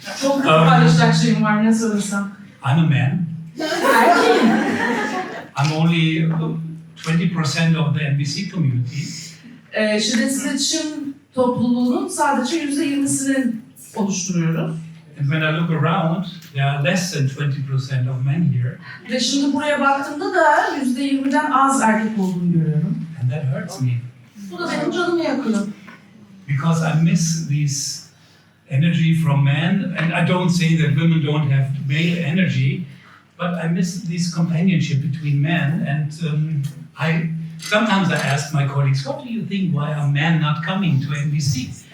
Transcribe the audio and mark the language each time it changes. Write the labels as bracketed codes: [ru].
[tr] Çok paylaşacak şeyim var, ne söylesem. [en] I'm a man. [tr] Erkeğim. [en] I'm only 20% of the NBC community. [tr] Şiddetsiz İletişim topluluğunun sadece %20'sini oluşturuyoruz. [en] And when I look around, there are less than 20% of men here. [tr] Ve şimdi buraya baktığımda da %20'den az erkek olduğunu görüyorum. [en] And that hurts me. [tr] Bu da benim canımı yakıyor. [en] Because I miss this energy from men. And I don't say that women don't have male energy, but I miss this companionship between men. And sometimes I ask my colleagues, what do you think? Why are men not coming to NBC?